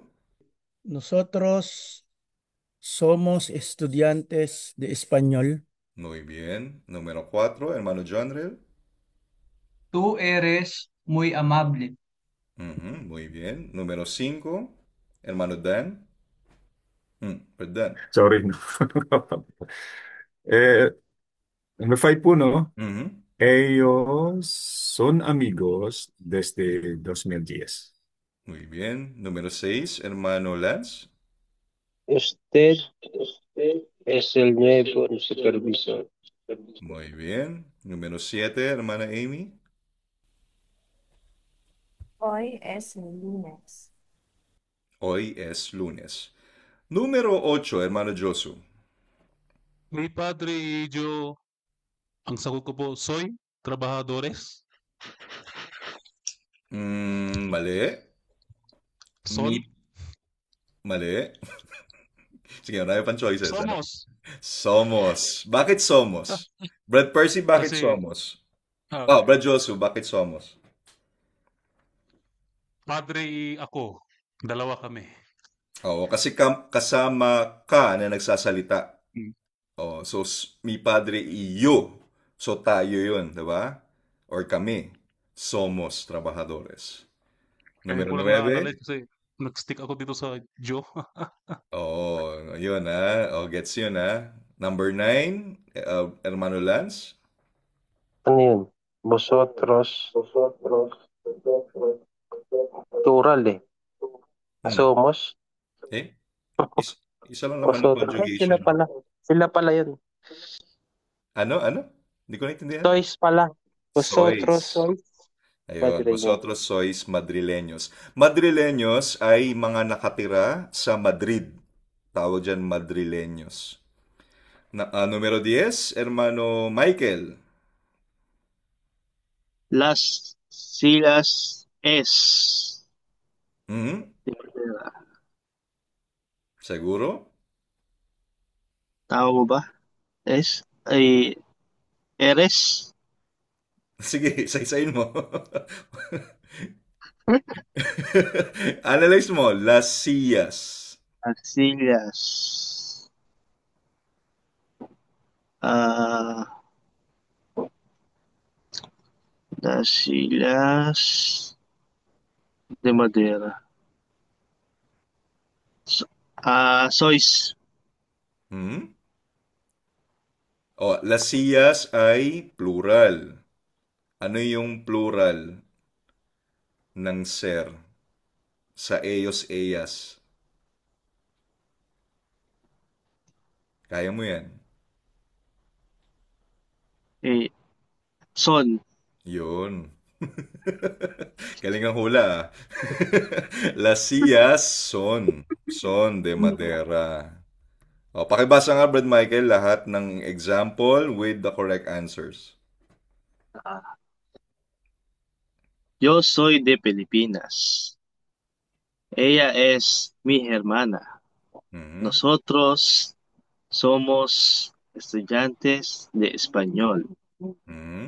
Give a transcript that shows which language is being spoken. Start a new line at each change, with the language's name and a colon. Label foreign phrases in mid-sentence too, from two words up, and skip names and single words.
Spanish: Nosotros somos estudiantes de español. Muy bien. Número 4, hermano Jonrel. Tú eres muy amable. Muy bien. Número 5, hermano Dan. Perdón.
English: Sorry. No. Eh, number 5 po, no? Ujú.
Spanish: Ellos son amigos desde 2010. Muy bien. Número 6, hermano Lance. Usted es el nuevo supervisor. Muy bien. Número 7, hermana Amy. Hoy es lunes. Hoy es lunes. Número 8, hermano Josu. Mi padre y yo,
Filipino: ang sagot ko po,
Spanish: soy trabajadores.
Filipino: Mali.
Spanish: Son,
Filipino: Mali. Sige, marami pang choices. Ano?
Spanish: somos.
Filipino: Bakit somos? Brad Percy, bakit Kasi,
Spanish: somos? ah,
Filipino: Brad Josu, bakit somos?
Spanish: padre y
Filipino: ako, dalawa kami. Oo, kasi kasama ka na nagsasalita. Mm. So
Spanish: mi padre y yo.
Filipino: So tayo yun, di ba? Or kami.
Spanish: Somos trabajadores.
Filipino: Kaya
Spanish: Numero
Filipino: ko lang naalala 9. kasi nag-stick ako dito sa Joe. Yun gets yun Number 9, hermano Lance. Ano yun?
Spanish: Vosotros.
Filipino: Plural eh. Somos. Isa lang naman ang
Spanish: Vosotros.
Filipino: conjugation. Sila pala yun. Ano? Hindi ko naintindihan. Sois pala.
Spanish: Vosotros sois.
Filipino: Ayun,
Spanish: Madrileños. vosotros sois madrileños.
Filipino: Madrileños ay mga nakatira sa Madrid. Tawag dyan madrileños.
Spanish: Numero 10, hermano Michael. Las sillas es Mhm. de madera. Seguro?
Filipino: Tama mo ba?
Spanish: Es? Ay, eres?
Filipino: Sige, isa-isahin mo. Analyze mo.
Spanish: Las sillas. Las sillas. Ah, las sillas de madera. Sois.
Filipino: Hmm? Oh,
Spanish: las sillas
Filipino: ay plural. Ano yung plural ng ser sa
Spanish: ellos, ellas?
Filipino: Kaya mo yan.
Spanish: Son.
Filipino: Yun. Galing ang hula, ah.
Spanish: Las sillas son de madera. O,
Filipino: pakibasa nga, Brad Michael, lahat ng
English: example with the correct answers.
Spanish: Yo soy de Filipinas. Ella es mi hermana. Mhm. Nosotros somos estudiantes de español. Mhm.